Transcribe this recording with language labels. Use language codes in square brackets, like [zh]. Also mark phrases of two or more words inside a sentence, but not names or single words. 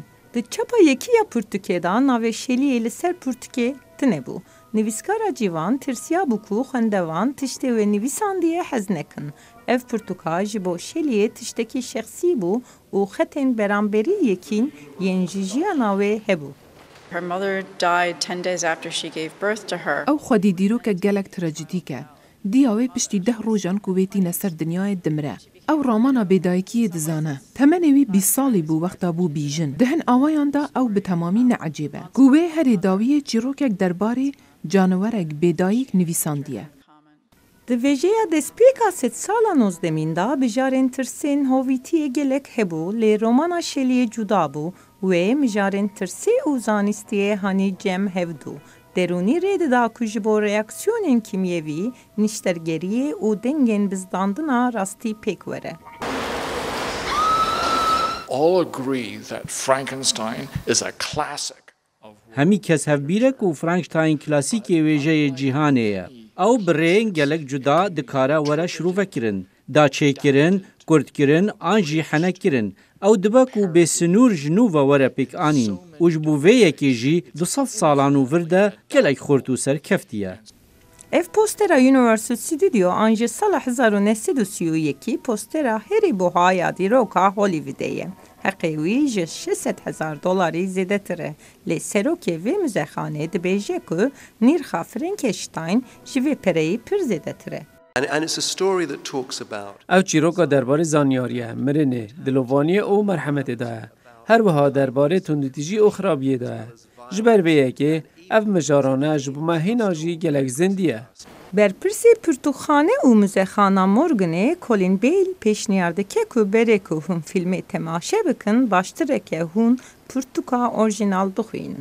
[ku] Di çapa yekî ya pirtûkê da navê Shelleyê li ser pirtûkê tune bû. Nivîskara cîvan tirsiya bû ku xwendevan tiştê wê nivîsandiye hez nekin. Ev pirtûka ji bo Shelleyê tiştekî şexsî bû û xetên beramberî yekîn yên ji jiyana wê hebû. [en] Her mother died 10 days after she gave birth to her. [ku] Ew xwedî dîrokek gelek trajîdîk e. Diya wê piştî 10 rojan ku wêtîne ser dinyayê dimre. Ew ramana bêdayîkiyê dizane. Temenê wî 20 salî bû wexta bû bîjin. Di hin awayan da ew bi temamî neecêbe. Ku wê herê dawiyê çîrokek derbarê caniwerek bêdayîk nivîsandiye. Di vêjeya destpêka sed sala nozdemîn da bijarên tirsên hovîtiyê gelek hebû, lê romana Shelleyê cuda bû. Wê mijarên tirsê û zanîstiyê hanî cem hevdû. Derûnî rê dida ku ji bo reaksiyonên kimyevî, niştergeriyê û dengên bizdandina rastî pêk were. [en] All agree that Frankenstein is a classic. [ku] Hemî kes hevbîre ku Frankenstein klasîkê wêjeyê cîhanê ye. Ew bi rêyên gelek cuda dikare were şîrovekirin, daçêkirin, kurtkirin an jî henekirin. Ew dibe ku bêsinûr ji nû ve were pêk anîn û ji bo vê yekê jî 200 salan û vir de gelek xurt û serkeftiye. Ev postera Universal Studio an ji sala 1931 postera herî buhaya dîroka Hollywoodê ye. Heqê wî ji $600,000 zêdetir e. Lê serokê vê muzexanê dibêje ku nîrxa Frankenstein ji vê pereyî pir zêdetir e. [en] And it's a story that talks about. [ku] Ev çîroka derbarê zanyariyê, mirinê, dilovaniyê û merhemetê da ye. Her wiha derbarê tundîtîjî û xirabiyê da ye. Ji ber vê yekê, ev mijarane ji bo me hêna jî gelek zindî ye. Berpirsê pirtûkxane û muzexana Morganê Colin Bale pêşniyar dike ku berê ku hûn filmê temaşe bikin, baştireke hûn pirtûka orjinal bixwînin.